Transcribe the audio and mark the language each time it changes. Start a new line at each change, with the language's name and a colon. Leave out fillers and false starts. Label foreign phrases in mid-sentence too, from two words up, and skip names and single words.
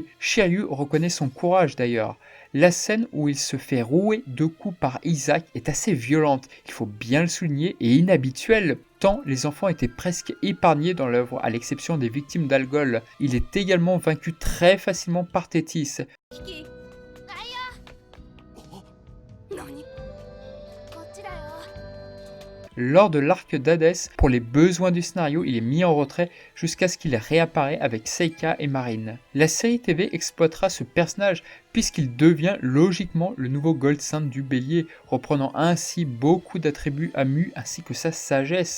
French: Shiryu reconnaît son courage d'ailleurs. La scène où il se fait rouer 2 coups par Isaac est assez violente, il faut bien le souligner, et inhabituelle, tant les enfants étaient presque épargnés dans l'œuvre, à l'exception des victimes d'Algol. Il est également vaincu très facilement par Tétis.
Japanese: キキ。何？こっちだよ。
French: Lors de l'arc d'Hadès, pour les besoins du scénario, il est mis en retrait jusqu'à ce qu'il réapparaît avec Seika et Marine. La série TV exploitera ce personnage puisqu'il devient logiquement le nouveau Gold Saint du Bélier, reprenant ainsi beaucoup d'attributs à Mu ainsi que sa sagesse.